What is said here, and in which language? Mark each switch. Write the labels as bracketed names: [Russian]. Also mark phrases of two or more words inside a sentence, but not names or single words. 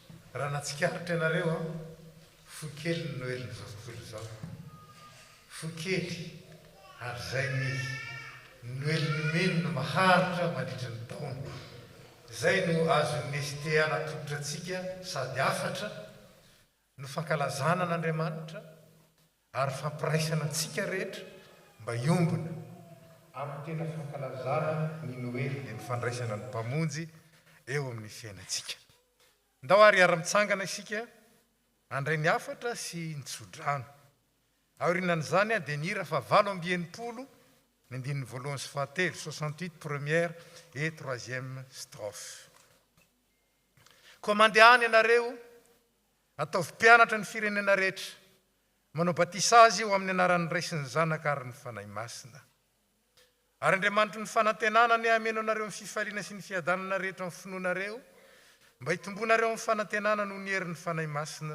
[Malagasy] raha natsikaritra ianareo a fokely ny noeliny zao tontolo zao fokely ary zay ny noeliny menona maharitra mandritra ny taona zay no azon'ny STA natolotra atsika sady afatra no fankalazana an'Andriamanitra ary fampiraisana antsika rehetra mba iombona amin'ny tena fankalazana ny noely dia ny fandraisana ny mpamonjy eo amin'ny fiainantsika. Ndao ary ara-mitsangana isika andray ny afatra sy nitsodrano. Aorinan'izany dia ny hira fa 8 ny andininy voalohany sy fahatelo 68 [French] première et 3e strophe. [Malagasy] Koa mandeha any ianareo ataovy mpianatra ny firenena rehetra manao batisage eo amin'ny anaran'ny Ray sy ny Zanaka ary ny Fanahy Masina. Ary Andriamanitra ny fanantenana ny ameno anareo amin'ny fifaliana sy ny fiadanana rehetra amin'ny finoanareo mba hitombonareo amin'ny fanantenana noho ny herin'ny Fanahy Masina.